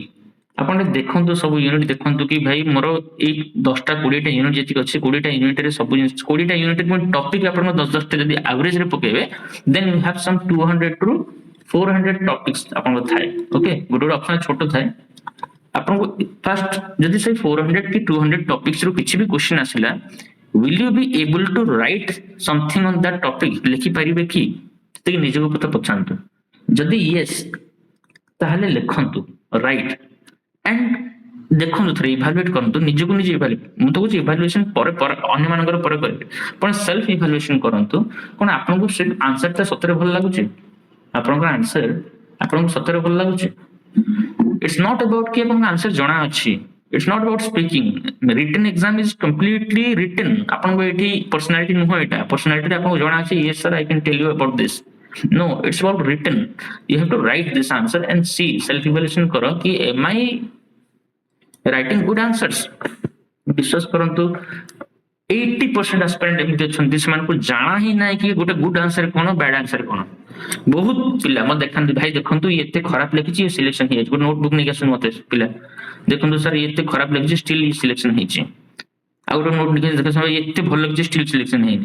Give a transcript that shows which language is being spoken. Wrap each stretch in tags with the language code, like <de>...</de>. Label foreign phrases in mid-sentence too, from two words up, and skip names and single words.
<or>ଆପଣ ଟିକେ ଦେଖନ୍ତୁ ସବୁ ୟୁନିଟ୍ ଦେଖନ୍ତୁ କି ଭାଇ ମୋର ଏଇ 10ଟା 20ଟା ୟୁନିଟ୍ ଯେତିକି ଅଛି, 20ଟା ୟୁନିଟ୍ ରେ ସବୁ ଜିନିଷ 20ଟା ୟୁନିଟ୍ ରେ ଟପିକ ଆପଣଙ୍କ 10-10ଟା ଯଦି ଆଭରେଜ ରେ ପକେଇବେ,</or> <en>then you have some</en> <or>200 ରୁ 400 ଟପିକ୍ସ ଆପଣଙ୍କ ଥାଏ, ଓକେ ଗୋଟେ ଗୋଟେ ଅପସନ ଛୋଟ ଥାଏ, ଆପଣଙ୍କୁ ଫାଷ୍ଟ ଯଦି ସେଇ 400 କି 200 ଟପିକ୍ସ ରୁ କିଛି ବି କ୍ୱେଶ୍ଚନ ଆସିଲା,</or> <en>will you be able to write something on that topic,</en> <or>ଲେଖିପାରିବେ କି, ସେତିକି ନିଜକୁ ପଚାରନ୍ତୁ, ଯଦି ୟେସ୍ ତାହେଲେ ଲେଖନ୍ତୁ ରାଇଟ୍, ଆଣ୍ଡ ଦେଖନ୍ତୁ ଥରେ ଇଭାଲୁଏଟ୍ କରନ୍ତୁ ନିଜକୁ ନିଜେ, ମୁଁ ତ କହୁଛି ଇଭାଲୁଏସନ ପରେ ଅନ୍ୟମାନଙ୍କର ପରେ କରିବେ, ଆପଣ</or> <en>self evaluation</en> <or>କରନ୍ତୁ, କଣ ଆପଣଙ୍କୁ ସେ ଆନ୍ସରଟା ସତରେ ଭଲ ଲାଗୁଛି, ଆପଣଙ୍କର ଆନ୍ସର ଆପଣଙ୍କୁ ସତରେ ଭଲ ଲାଗୁଛି।</or> <en>It's not about</en> <or>କି ଆପଣଙ୍କ ଆନ୍ସର ଜଣା ଅଛି,</or> <en>it's not about speaking, written exam is completely written,</en> <or>ଆପଣଙ୍କୁ ଏଠି personality ନୁହଁ, ଏଇଟା personality ଆପଣଙ୍କୁ ଜଣା ଅଛି,</or> <en>yes sir I can tell you about this, no it's about written, you have to write this answer and see, self evaluation</en> <or>କର କି</or> <en>am I writing good answers।</en> <or>ବିଶ୍ୱାସ କରନ୍ତୁ 80% ଆସ୍ପାରାଣ୍ଟ ଏମିତି ଅଛନ୍ତି ସେମାନଙ୍କୁ ଜାଣା ହିଁ ନାହିଁ କି ଗୋଟେ</or> <en>good answer</en> <or>କଣ</or> <en>bad answer</en> <or>କଣ। ବହୁତ ପିଲା ମତେ ଦେଖାନ୍ତି, ଭାଇ ଦେଖନ୍ତୁ ଇଏ ଏତେ ଖରାପ ଲେଖିଛି ସିଲେକ୍ସନ ହେଇଯାଇଛି, ଗୋଟେ ନୋଟବୁକ୍ ନେଇକି ଆସନ୍ତୁ ମତେ ପିଲା, ଦେଖନ୍ତୁ ସାର୍ ଇଏ ଏତେ ଖରାପ ଲେଖିଛି</or> <en>still selection</en> <or>ହେଇଛି, ଆଉ ଗୋଟେ ନୋଟ ନେଇକି ଦେଖ ଏତେ ଭଲ ଲେଖିଛି</or> <en>still selection</en> <or>ହେଇନି।</or>